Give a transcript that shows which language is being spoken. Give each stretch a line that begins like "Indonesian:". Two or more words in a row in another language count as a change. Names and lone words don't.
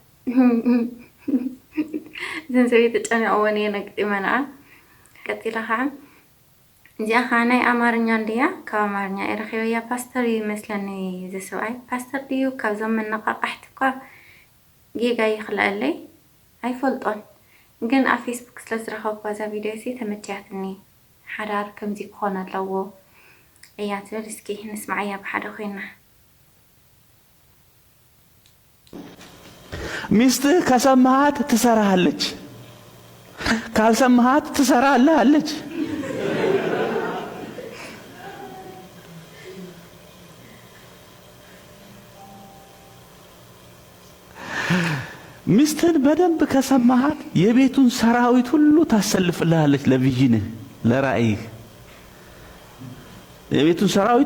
Tigrinya: ዘን ሰበይቲ ጨኒቕዎን እየ ነግጢመንኣ ቀጢላ ከዓ እዚኣ ከዓ ናይ ኣማርኛ እንድያ ካብ ኣማርኛ የረኺበያ ፓስተር ይመስለኒ እዚ ሰብኣይ ፓስተር ድዩ ካብዞም መነቃቃሕቲ እኳ ጌጋ ይኽልአለይ ኣይፈልጦን ግን ኣብ ፌስቡክ ስለዝረኸብኳ እዛ ቪድዮ ሲ ተመችያትኒ ሓዳር ከምዚ ክኾን ኣለዎ እያ ትብል እስኪ ንስማዕያ ብሓደ ኮይና
Amharic: ሚስትህ ከሰማሃት ትሰራሃለች ካልሰማሃት ትሰራለች ሚስትህን በደንብ ከሰማሃት የቤቱን ሰራዊት ሁሉ ታሰልፍልሃለች ለቪዥንህ ለራእይህ የቤቱን ሰራዊት